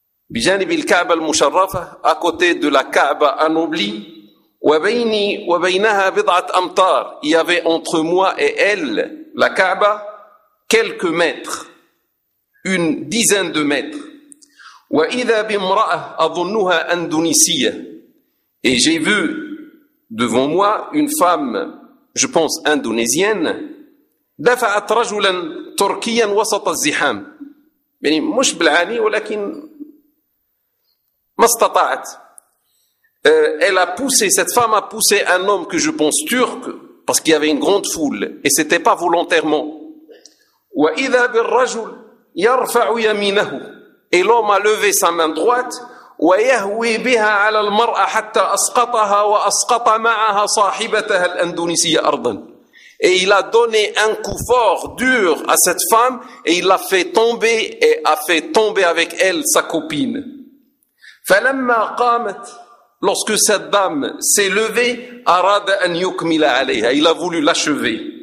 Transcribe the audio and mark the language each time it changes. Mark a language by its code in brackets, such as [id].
[ar] بجانب الكعبة المشرفة, [fr] à côté de la Kaaba anoblie, [ar] وبيني وبينها بضعة أمتار, [fr] il y avait entre moi et elle, la Kaaba, quelques mètres, une dizaine de mètres. [ar] وإذا بامرأة أظنها أندونيسية, [fr] et j'ai vu devant moi une femme, je pense indonésienne, [ar] دفعت رجلا تركيا وسط الزحام. يعني مش بالعاني ولكن ما استطعت. [fr] Elle a poussé, cette femme a poussé un homme que je pense turc, parce qu'il y avait une grande foule, et c'était pas volontairement. [ar] وإذا بالرجل يرفع يمينه, [fr] et l'homme a levé sa main droite, [ar] ويهوي بها على المرأة حتى أسقطها وأسقط معها صاحبتها الأندونيسية أرضا. [fr] Et il a donné un coup fort, dur à cette femme, et il l'a fait tomber et a fait tomber avec elle sa copine. [ar] فلما قامت, [fr] lorsque cette dame s'est levée, [ar] أراد أن يكمل عليها, [fr] il a voulu l'achever.